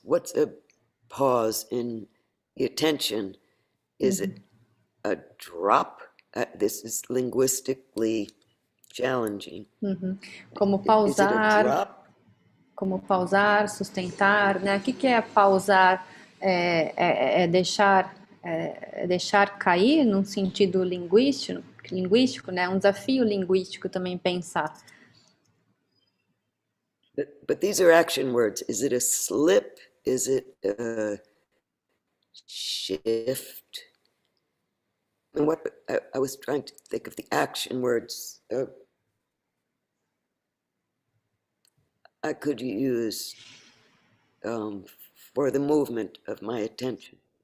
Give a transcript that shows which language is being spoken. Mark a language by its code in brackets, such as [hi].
[en] What's a pause in the attention? Is it a drop? This is linguistically challenging. [pt] Como [en] Is it a [pt] pausar, [en] drop? [pt] como pausar, sustentar, né? O que é pausar? É deixar cair num sentido linguístico, né? Um desafio linguístico também pensar. [en] But these are action words. Is it a slip? Is it a shift? And what I was trying to think of the action words I could use for the movement of my attention.